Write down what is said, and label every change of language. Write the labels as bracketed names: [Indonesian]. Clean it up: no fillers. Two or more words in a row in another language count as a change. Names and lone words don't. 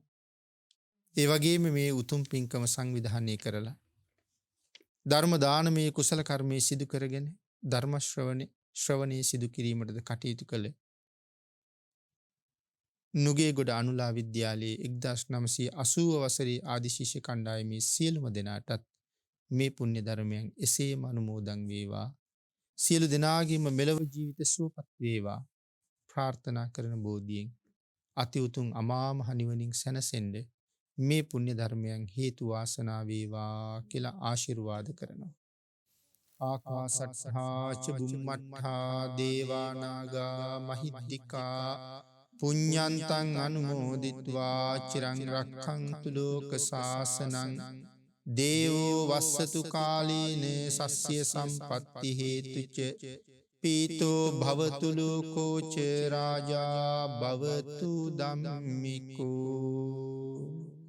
[Sinhala] ඒ වගේම මේ උතුම් පින්කම සංවිධානය කරලා ධර්ම දානමේ කුසල කර්මයේ සිදු කරගෙන ධර්ම ශ්‍රවණේ සිදු කිරීමටද කටයුතු කළ නුගේගොඩ අනුලා විද්‍යාලයේ 1980 වසරේ ආදි ශිෂ්‍ය කණ්ඩායමේ සියලුම දෙනාටත් මේ පුණ්‍ය ධර්මයන් එසේම අනුමෝදන් වේවා. සියලු දෙනාගේම මෙලොව ජීවිත සුවපත් වේවා ප්‍රාර්ථනා කරන බෝධියෙන් අති උතුම් අමා මහ නිවනින් සැනසෙන්න මේ පුණ්‍ය ධර්මයන් හේතු වාසනා වේවා කියලා ආශිර්වාද කරනවා. [Pali] ආකාසට්ඨා ච බුම්මට්ඨා දේවා නාග මහිද්దికා පුඤ්ඤන්තං අනුමෝදිත්වා චිරං රක්ඛන්තු ලෝක සාසනං දේවෝ වස්සතු කාලීන සස්්‍ය සම්පත්ති හේතුච පීතෝ භවතු ලෝකෝ ච රාජා භවතු ධම්මිකෝ.